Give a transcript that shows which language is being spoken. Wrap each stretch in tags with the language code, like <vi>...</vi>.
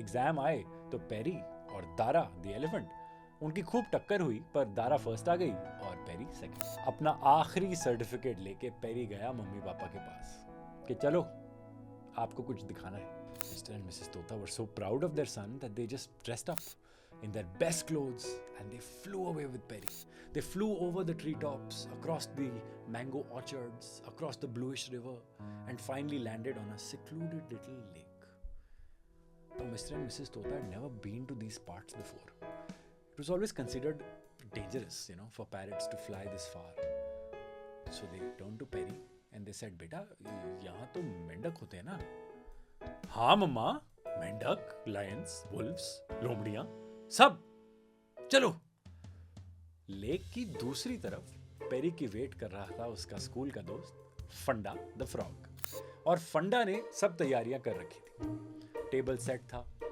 <hi>Exam आए तो peri और दारा द एलिफेंट, उनकी खूब टक्कर हुई, पर दारा फर्स्ट आ गई और पेरी सेकंड. अपना आखिरी सर्टिफिकेट लेके पेरी गया मम्मी पापा के पास कि चलो आपको कुछ दिखाना है.</hi> <en>Mr and Mrs Tota were so proud of their son that they just dressed up in their best clothes and they flew away with Perry. They flew over the treetops, across the mango orchards, across the bluish river, and finally landed on a secluded little lake. Now, Mr. and Mrs. Tota had never been to these parts before. It was always considered dangerous, for parrots to fly this far. So they turned to Perry and they said,</en> <hi>"Beta, यहाँ तो मेंढक होते हैं ना?" हाँ मम्मा, मेंढक, Lions, Wolves, लोमड़ियाँ, सब, चलो. लेक की दूसरी तरफ पेरी की वेट कर रहा था उसका स्कूल का दोस्त फंडा द फ्रॉग. और फंडा ने सब तैयारियां कर रखी थी. टेबल सेट था.</hi>